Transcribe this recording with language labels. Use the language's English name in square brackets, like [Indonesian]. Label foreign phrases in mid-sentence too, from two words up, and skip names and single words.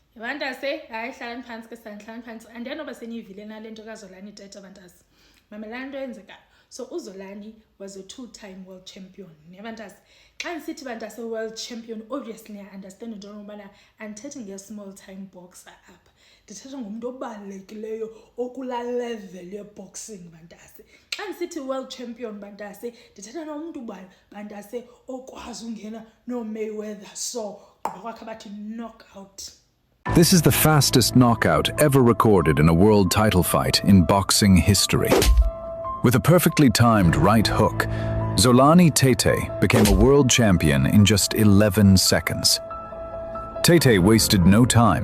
[Xhosa] Bantase hayi hlalani phansi ke hlalani phansi andiyanoba seniyivile nalento kaZolani Tete bantase. Mamelani into eyenzekayo. [English] So uZolani was a two-time world champion. [Xhosa] Bantase xa ndisithi bantase [English] world champion, obviously I understand [Xhosa] into yokubana andithethe nge-small time boxer apha. Ndithetha ngumntu obalulekileyo okulaa level ye-boxing bantase. Xa ndisithi [English] world champion [Xhosa] bantase ndithetha nomntu bantase okwazi ungena no-Mayweather so gqiba kwakhe bathi knockout. [English] This is the fastest knockout ever recorded in a world title fight in boxing history. With a perfectly timed right hook, Zolani Tete became a world champion in just 11 seconds. Tete wasted no time.